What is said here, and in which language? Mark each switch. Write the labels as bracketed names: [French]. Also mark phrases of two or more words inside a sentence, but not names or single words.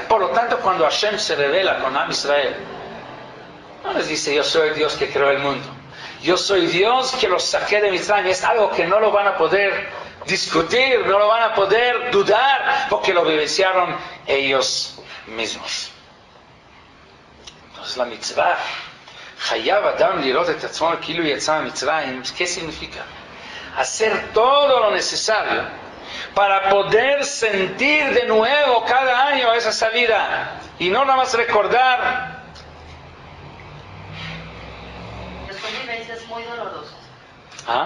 [Spanish] Por lo tanto, cuando Hashem se revela con [Hebrew] עם ישראל, [Spanish] no les dice, yo soy el Dios que creó el mundo, yo soy Dios que los saqué de Mitzrayim. Es algo que no lo van a poder discutir, no lo van a poder dudar, porque lo vivenciaron ellos mismos. Entonces la mitzvah, [Hebrew] חייב אדם לראות את עצמו כאילו יצא מצרים, [Spanish] ¿qué significa? Hacer todo lo necesario para poder sentir de nuevo cada año esa salida y no nada más recordar. Son vivencias muy dolorosas. ¿Ah?